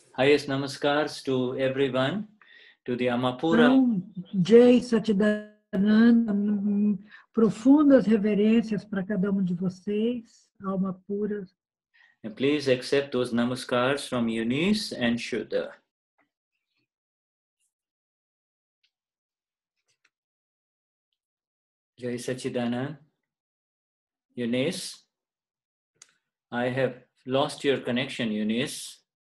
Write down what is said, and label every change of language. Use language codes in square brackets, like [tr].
[en] Highest namaskars to everyone, to the Amapura. [pt] Então, Jai Satchidananda, profundas reverências para cada de vocês, alma pura. [en] And please accept those namaskars from Eunice and Shuddha. Jai Sachidanand. Eunice, I have lost your connection, Eunice.